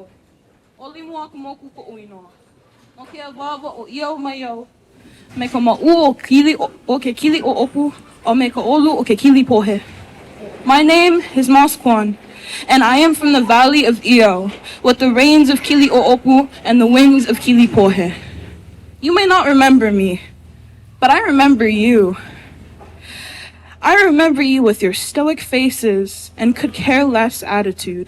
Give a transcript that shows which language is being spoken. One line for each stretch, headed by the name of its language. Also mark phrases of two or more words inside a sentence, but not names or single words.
Hawaiian: Oli mua ka moku ko uinoa. No ke awawa o ia o mai au. Me ka ma'u o ke kili o opu, o me ka olu o ke kili pohe.
English: My name is Moskwan, and I am from the valley of Io, with the rains of Kili O'opu and the wings of Kili Pohe. You may not remember me, but I remember you. I remember you with your stoic faces and could care less attitude.